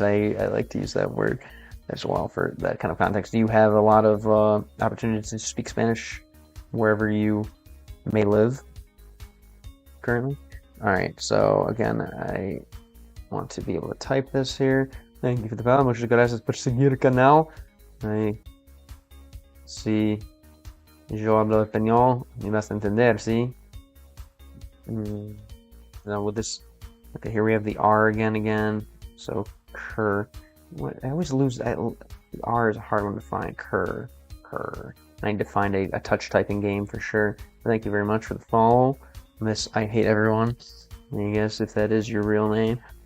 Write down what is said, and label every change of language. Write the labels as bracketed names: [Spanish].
[English] I like to use that word as well for that kind of context. Do you have a lot of opportunities to speak Spanish wherever you may live currently? All right. So again, I want to be able to type this here. Thank you for the follow. [Spanish] Muchas gracias por seguir el canal. Si yo hablo español, me vas a entender, ¿sí? [English] Now with this, okay, here we have the R again. So cur. What I always lose. The R is a hard one to find. Cur. I need to find a touch typing game for sure. Thank you very much for the follow. Miss, I hate everyone. I guess if that is your real name.